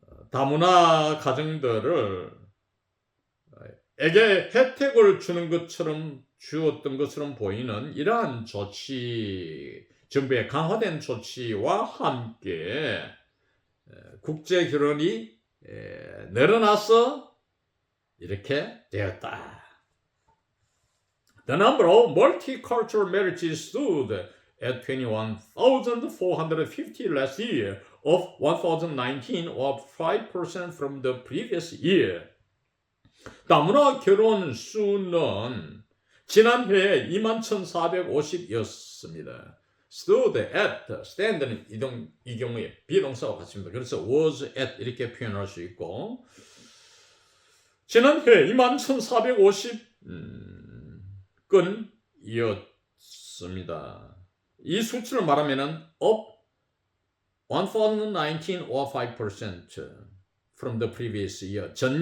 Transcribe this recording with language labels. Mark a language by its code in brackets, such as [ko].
[ko] 다문화 가정들을 에게 혜택을 주었던 것처럼 보이는 이러한 조치, 정부의 강화된 조치와 함께 국제 결혼이 늘어나서 이렇게 되었다. [en] The number of multicultural marriages stood at 21,450 last year, of 1,019 or 5% from the previous year. [ko] 다문화 결혼 수는 지난해에 21,450이었습니다. [en] stood at, [ko] stand는 이 경우에 비동사와 같습니다. 그래서 [en] was at [ko] 이렇게 표현할 수 있고 지난해 21,450건이었습니다. 이 수치를 말하면은 [en] up 1,019 or 5% from the previous year.